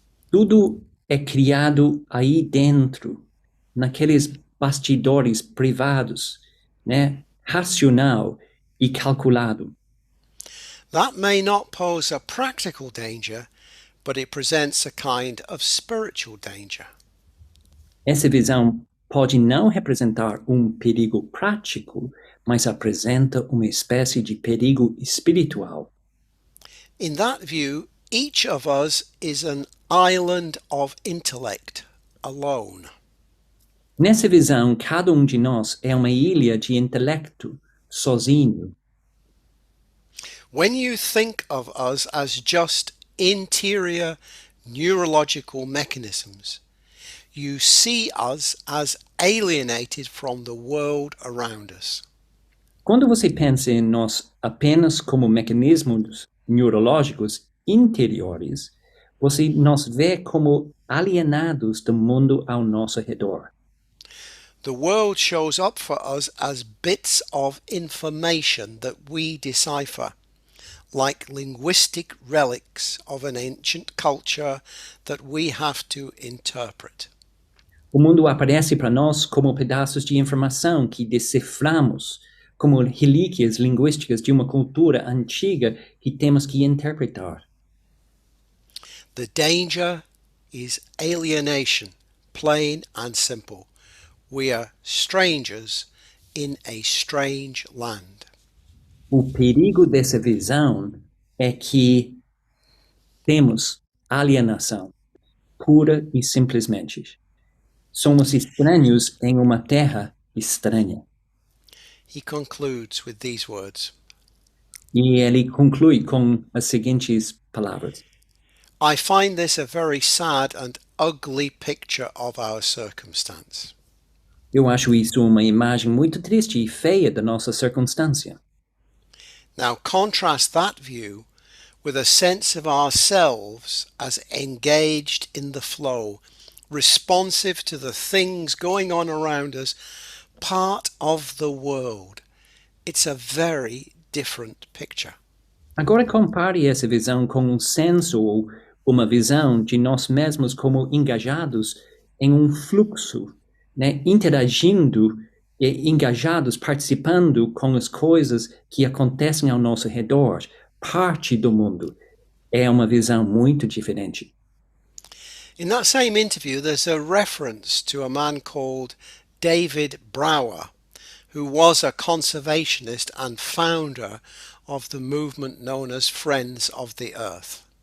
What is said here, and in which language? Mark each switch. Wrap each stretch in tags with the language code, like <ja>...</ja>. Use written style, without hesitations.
<pt>Tudo é criado aí dentro, naqueles bastidores privados, né? Racional e calculado.</pt> <en>That may not pose a practical danger, but it presents a kind of spiritual danger.</en> <pt>Essa visão pode não representar perigo prático, mas apresenta uma espécie de perigo espiritual.</pt> <en>In that view, each of us is an island of intellect alone.</en> <pt>Nessa visão, cada de nós é uma ilha de intelecto, sozinho.</pt> <en>When you think of us as just interior neurological mechanisms, you see us as alienated from the world around us.</en> <pt>Quando você pensa em nós apenas como mecanismos neurológicos interiores, você nos vê como alienados do mundo ao nosso redor.</pt> <en>The world shows up for us as bits of information that we decipher, like linguistic relics of an ancient culture that we have to interpret.</en> <pt>O mundo aparece para nós como pedaços de informação que deciframos, como relíquias linguísticas de uma cultura antiga que temos que interpretar.</pt> <en>The danger is alienation, plain and simple. We are strangers in a strange land.</en> <pt>O perigo dessa visão é que temos alienação, pura e simplesmente. Somos estranhos em uma terra estranha.</pt> <en>He concludes with these words:</en> <pt>E ele conclui com as seguintes palavras:</pt> <en>I find this a very sad and ugly picture of our circumstance.</en> <pt>Eu acho isso uma imagem muito triste e feia da nossa circunstância.</pt> <en>Now contrast that view with a sense of ourselves as engaged in the flow, responsive to the things going on around us, part of the world. It's a very different picture.</en> <pt>Agora compare essa visão com senso ou uma visão de nós mesmos como engajados em fluxo, né? Interagindo e engajados, participando com as coisas que acontecem ao nosso redor, parte do mundo. É uma visão muito diferente.</pt> <en>In that same interview, there's a reference to a man called David Brower, who was a conservationist and founder of the movement known as Friends of the Earth.</en>